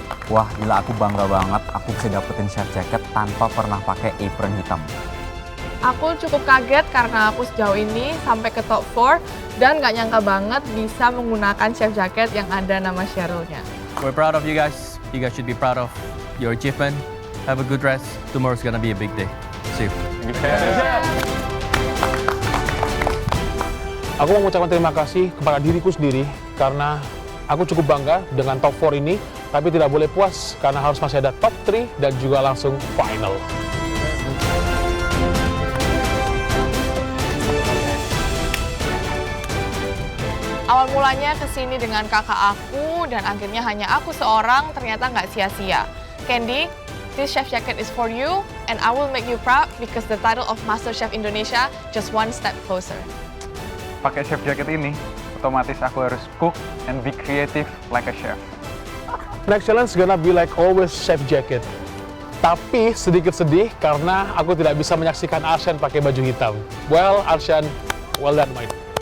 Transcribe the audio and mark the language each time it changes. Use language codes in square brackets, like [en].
[id] Wah, gila aku bangga banget aku bisa dapetin chef jacket tanpa pernah pakai apron hitam. Aku cukup kaget karena aku sejauh ini sampai ke top 4 dan nggak nyangka banget bisa menggunakan chef jacket yang ada nama Cheryl-nya. [en] We're proud of you guys. You guys should be proud of your achievement. Have a good rest. Tomorrow's gonna be a big day. See you. [id] Aku mau mengucapkan terima kasih kepada diriku sendiri karena aku cukup bangga dengan top 4 ini, tapi tidak boleh puas karena harus masih ada top 3 dan juga langsung final. Awal mulanya kesini dengan kakak aku dan akhirnya hanya aku seorang, ternyata nggak sia-sia. [en] Candy, this chef jacket is for you and I will make you proud because the title of MasterChef Indonesia just one step closer. [id] Pakai chef jacket ini, otomatis aku harus [en] cook and be creative like a chef. Next challenge gonna be like always chef jacket. [id] Tapi sedikit sedih karena aku tidak bisa menyaksikan Arshan pakai baju hitam. [en] Well, Arshan, well done, mate.